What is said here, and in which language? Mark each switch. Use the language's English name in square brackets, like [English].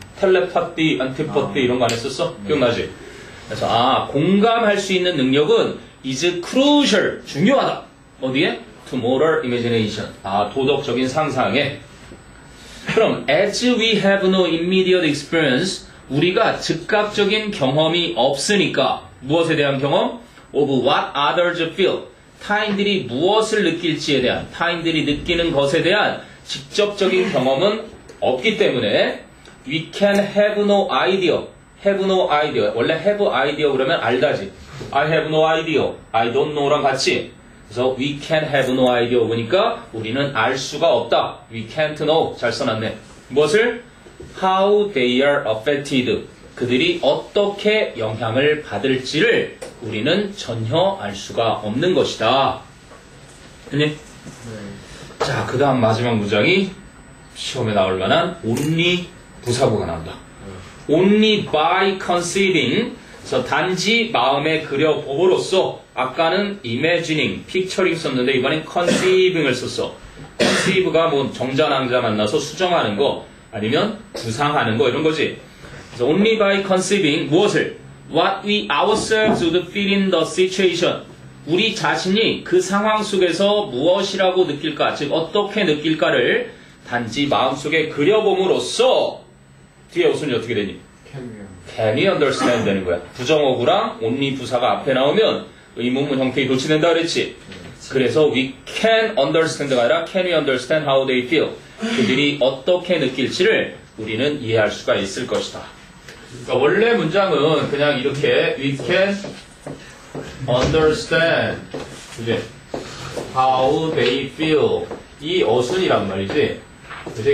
[Korean] 텔레파티, 안티파티 이런 거 안 했었어? 기억나지? 그래서 공감할 수 있는 능력은 [English] is crucial [Korean] 중요하다 어디에? [English] to moral imagination [Korean] 도덕적인 상상에 그럼 [English] as we have no immediate experience [Korean] 우리가 즉각적인 경험이 없으니까 무엇에 대한 경험? [English] of what others feel [Korean] 타인들이 무엇을 느낄지에 대한 타인들이 느끼는 것에 대한 직접적인 경험은 없기 때문에 [English] we can have no idea [Korean] have no idea 원래 have idea 그러면 알다지 [English] I have no idea I don't know [Korean] 랑 같이 그래서 we can have no idea 보니까 우리는 알 수가 없다 [English] we can't know [Korean] 잘 써놨네 무엇을? [English] how they are affected [Korean] 그들이 어떻게 영향을 받을지를 우리는 전혀 알 수가 없는 것이다 됐니? 자, 그 다음 마지막 문장이 시험에 나올 만한 only 부사구가 나온다 [English] only by conceiving [Korean] 그래서 단지 마음에 그려봄으로써 아까는 imagining, picturing 썼는데 이번엔 conceiving을 썼어 conceive가 뭐 정자낭자 만나서 수정하는 거 아니면 구상하는 거 이런 거지 그래서 only by conceiving 무엇을? [English] what we ourselves would feel in the situation [Korean] 우리 자신이 그 상황 속에서 무엇이라고 느낄까 즉 어떻게 느낄까를 단지 마음속에 그려봄으로써 뒤에 우선이 어떻게 되니? [English] Can we understand [Korean] 되는 거야. 부정어구랑 only 부사가 앞에 나오면 의문문 형태에 도치된다 그랬지. 그래서 [English] we can understand [Korean] 가 아니라 [English] can we understand how they feel. [Korean] 그들이 어떻게 느낄지를 우리는 이해할 수가 있을 것이다. 그러니까 원래 문장은 그냥 이렇게 [English] we can understand [Korean] 그지? [English] how they feel [Korean] 이 어순이란 말이지. 그치?